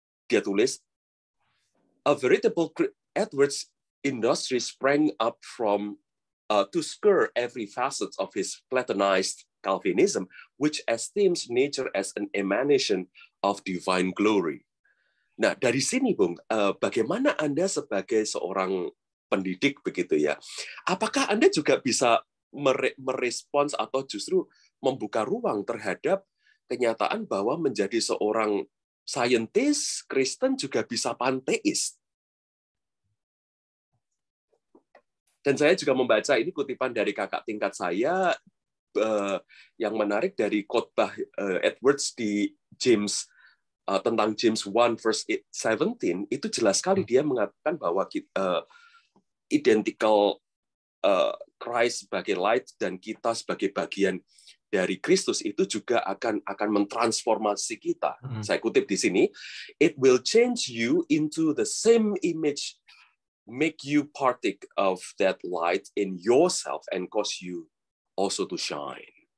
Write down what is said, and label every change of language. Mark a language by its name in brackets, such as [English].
[Indonesian] Dia tulis, [English] a veritable Edwards industry sprang up from to scour every facet of his Platonized Calvinism, which esteems nature as an emanation of divine glory. [Indonesian] Nah, dari sini, Bung, bagaimana Anda sebagai seorang pendidik begitu ya? Apakah Anda juga bisa merespons atau justru membuka ruang terhadap kenyataan bahwa menjadi seorang saintis Kristen juga bisa panteis? Dan saya juga membaca ini kutipan dari kakak tingkat saya yang menarik dari khotbah Edwards di James tentang James 1 verse 17, itu jelas sekali dia mengatakan bahwa identical Christ sebagai light dan kita sebagai bagian dari Kristus itu juga akan mentransformasi kita. Saya kutip di sini, [English] it will change you into the same image, make you partake of that light in yourself and cause you also to shine.